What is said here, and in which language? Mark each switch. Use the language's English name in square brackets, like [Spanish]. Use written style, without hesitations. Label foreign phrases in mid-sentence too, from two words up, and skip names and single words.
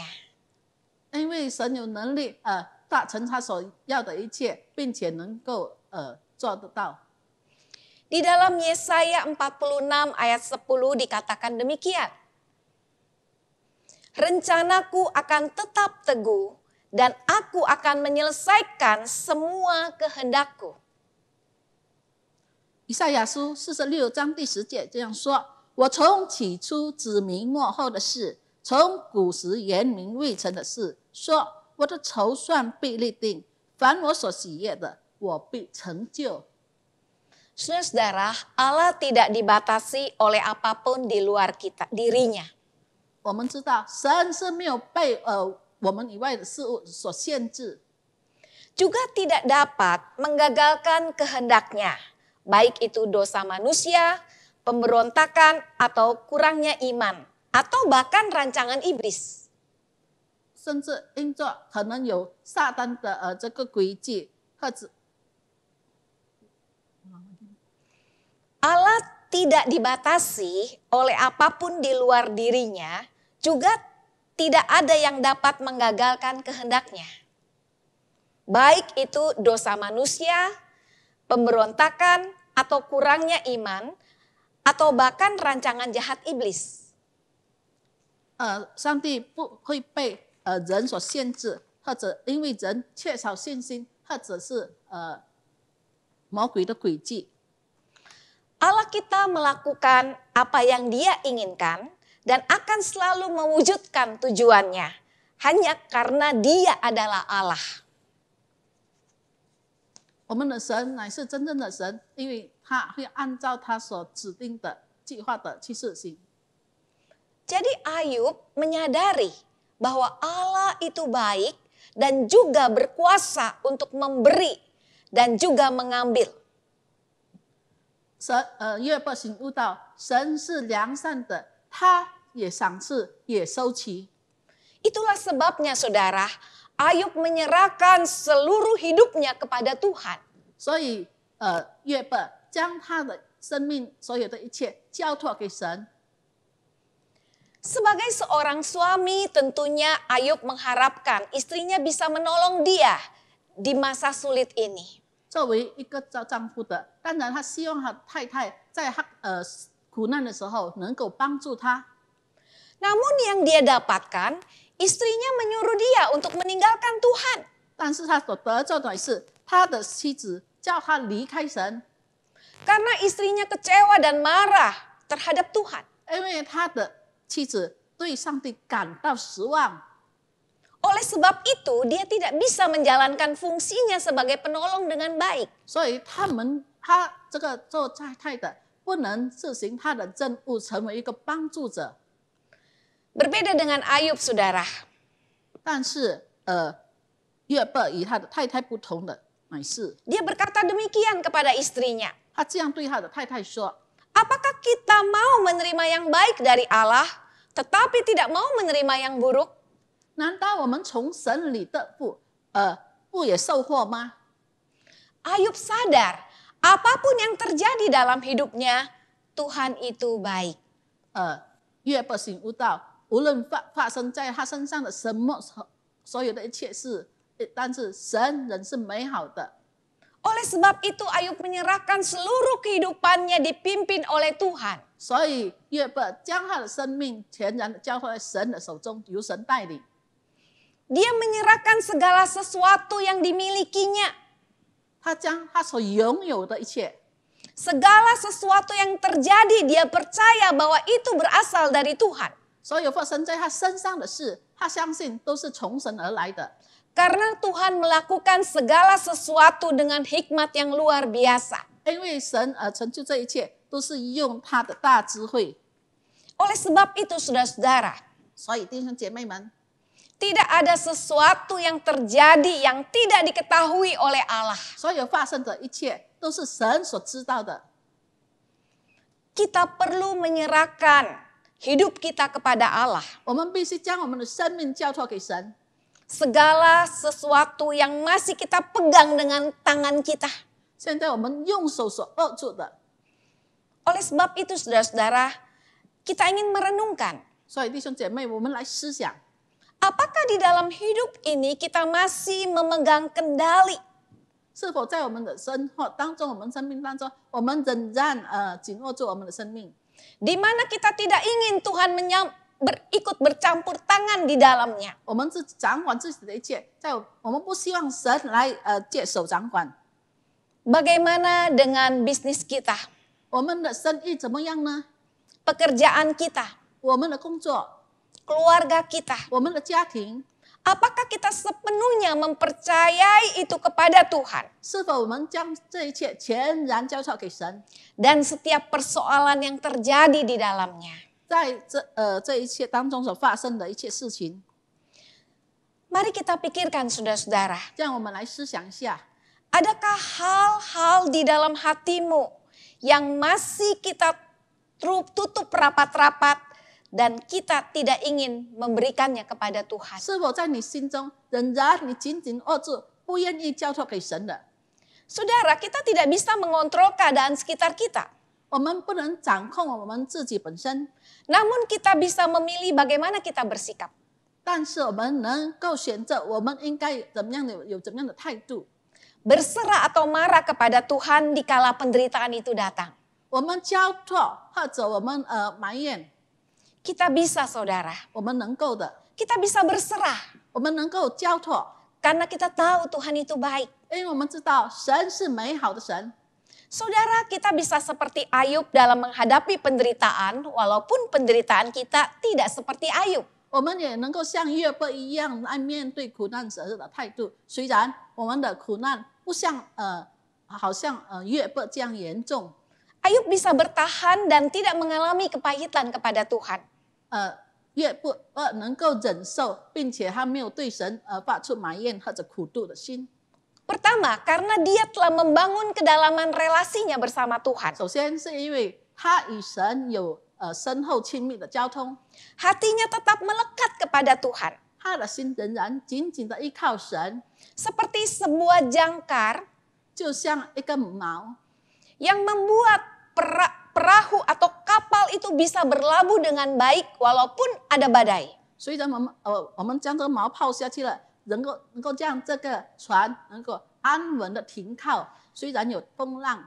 [Chinese] 因为神有能力达成他所要的一切，并且能够做得到。 [Indonesian] Di dalam Yesaya 46 ayat 10 dikatakan demikian. Rencanaku akan tetap teguh dan aku akan menyelesaikan semua kehendakku. [Chinese] 以赛亚书46章第10节这样说：我从起初指明末后的事，从古时言明未成的事，说我的筹算必立定，凡我所喜悦的，我必成就。 [Indonesian] Saudara, Allah tidak dibatasi oleh apapun di luar dirinya. [Chinese] 我们知道神是没有被我们以外的事物所限制， [Indonesian] Juga tidak dapat menggagalkan kehendaknya, baik itu dosa manusia, pemberontakan, atau kurangnya iman, atau bahkan rancangan iblis. [Chinese] 甚至因着可能有撒旦的这个诡计，或者 [Indonesian] Allah tidak dibatasi oleh apapun di luar dirinya, juga tidak ada yang dapat menggagalkan kehendaknya. Baik itu dosa manusia, pemberontakan, atau kurangnya iman, atau bahkan rancangan jahat iblis. [Chinese] 上帝不会被人所限制，或者因为人缺少信心，或者是魔鬼的诡计。 [Indonesian] Allah kita melakukan apa yang Dia inginkan dan akan selalu mewujudkan tujuannya hanya karena Dia adalah Allah. [Chinese] 我们的神乃是真正的神，因为他会按照他所指定的计划的去实行。 [Indonesian] Jadi Ayub menyadari bahwa Allah itu baik dan juga berkuasa untuk memberi dan juga mengambil. [Chinese] 约伯醒悟到神是良善的，他也赏赐也收取。 [Indonesian] Itulah sebabnya saudara, Ayub menyerahkan seluruh hidupnya kepada Tuhan. [Chinese] 所以约伯将他的生命所有的一切交托给神。 [Indonesian] Sebagai seorang suami, tentunya Ayub mengharapkan istrinya bisa menolong dia di masa sulit ini. [Chinese] 作为一个丈夫的，当然他希望他太太在他苦难的时候能够帮助他。 [Indonesian] Namun yang dia dapatkan, istrinya menyuruh dia untuk meninggalkan Tuhan. [Chinese] 但是他所得着的是他的妻子叫他离开神， [Indonesian] Karena istrinya kecewa dan marah terhadap Tuhan. [Chinese] 因为他的妻子对上帝感到失望。 [Indonesian] Oleh sebab itu, dia tidak bisa menjalankan fungsinya sebagai penolong dengan baik. [Chinese] 所以他这个做太太的不能执行他的任务，成为一个帮助者。 [Indonesian] Berbeda dengan Ayub, saudara. [Chinese] 但是约伯与他的太太不同的乃是， [Indonesian] Dia berkata demikian kepada istrinya. [Chinese] 他这样对他的太太说： [Indonesian] Apakah kita mau menerima yang baik dari Allah, tetapi tidak mau menerima yang buruk? [Chinese] 难道我们从神里的不也受祸吗？ [Indonesian] Ayub sadar, apapun yang terjadi dalam hidupnya, Tuhan itu baik. [Chinese] 约伯醒悟到，无论发生在他身上的什么，所有的一切事，但是神仍是美好的。 [Indonesian] Oleh sebab itu Ayub menyerahkan seluruh kehidupannya dipimpin oleh Tuhan. [Chinese] 所以约伯将他的生命全然的交托在神的手中，由神带领。 [Indonesian] Dia menyerahkan segala sesuatu yang dimilikinya. [Chinese] 他将他所拥有的一切， [Indonesian] Segala sesuatu yang terjadi, dia percaya bahwa itu berasal dari Tuhan. [Chinese] 所有发生在他身上的事，他相信都是从神而来的。 [Indonesian] Karena Tuhan melakukan segala sesuatu dengan hikmat yang luar biasa. [Chinese] 因为神成就这一切，都是用他的大智慧。 [Indonesian] Oleh sebab itu saudara-saudara, [Chinese] 所以弟兄姐妹们， [Indonesian] tidak ada sesuatu yang terjadi yang tidak diketahui oleh Allah. [Chinese] 所有发生的一切都是神所知道的。 [Indonesian] Kita perlu menyerahkan hidup kita kepada Allah. [Chinese] 我们必须将我们的生命交托给神。 [Indonesian] Segala sesuatu yang masih kita pegang dengan tangan kita. [Chinese] 现在我们用手所握住的， [Indonesian] Oleh sebab itu saudara-saudara, kita ingin merenungkan. [Chinese] 所以弟兄姐妹，我们来思想， [Indonesian] Apakah di dalam hidup ini kita masih memegang kendali? [Chinese] 是否在我们的生活当中，我们生命当中，我们仍然紧握住我们的生命， [Indonesian] Di mana kita tidak ingin Tuhan ikut bercampur tangan di dalamnya. [Chinese] 我们自己掌管自己的一切，我们不希望神来接手掌管。 [Indonesian] Bagaimana dengan bisnis kita, [Chinese] 我们的生意怎么样呢？ [Indonesian] pekerjaan kita, [Chinese] 我们的工作， [Indonesian] keluarga kita? [Chinese] 我们的家庭， [Indonesian] Apakah kita sepenuhnya mempercayai itu kepada Tuhan? [Chinese] 是否我们将这一切全然交托给神？ [Indonesian] Dan setiap persoalan yang terjadi di dalamnya. [Chinese] 在这一切当中所发生的一切事情， [Indonesian] Mari kita pikirkan saudara-saudara. [Chinese] 让我们来思想一下， [Indonesian] Adakah hal-hal di dalam hatimu yang masih kita tutup rapat-rapat dan kita tidak ingin memberikannya kepada Tuhan? [Chinese] 是否在你心中仍然你紧紧握住，不愿意交托给神的？ [Indonesian] Saudara, kita tidak bisa mengontrol keadaan sekitar kita. [Chinese] 我们不能掌控我们自己本身， [Indonesian] Namun kita bisa memilih bagaimana kita bersikap. [Chinese] 但是我们能够选择我们应该怎么样的有怎么样的态度。 [Indonesian] Berserah atau marah kepada Tuhan dikala penderitaan itu datang. [Chinese] 我们交托或者我们埋怨， [Indonesian] Kita bisa saudara, [Chinese] 我们能够的， [Indonesian] kita bisa berserah. [Chinese] 我们能够交托， [Indonesian] Karena kita tahu Tuhan itu baik. [Chinese] 因为我们知道神是美好的神。 [Indonesian] Saudara, kita bisa seperti Ayub dalam menghadapi penderitaan, walaupun penderitaan kita tidak seperti Ayub. [Chinese] 我们也能够像约伯一样来面对苦难时的态度，虽然我们的苦难不像好像约伯这样严重， [Indonesian] Ayub bisa bertahan dan tidak mengalami kepahitan kepada Tuhan. [Chinese] 约伯能够忍受，并且他没有对神发出埋怨或者苦毒的心。 [Indonesian] Pertama, karena dia telah membangun kedalaman relasinya bersama Tuhan. [Chinese] 首先是因为他与神有深厚亲密的交通， [Indonesian] Hatinya tetap melekat kepada Tuhan. [Chinese] 他的心仍然紧紧的依靠神， [Indonesian] Seperti sebuah jangkar [Chinese] 就像一根毛， [Indonesian] yang membuat perahu atau kapal itu bisa berlabuh dengan baik walaupun ada badai. [Chinese] 虽然我们将这个毛抛下去了，能够让这个船能够安稳的停靠，虽然有风浪，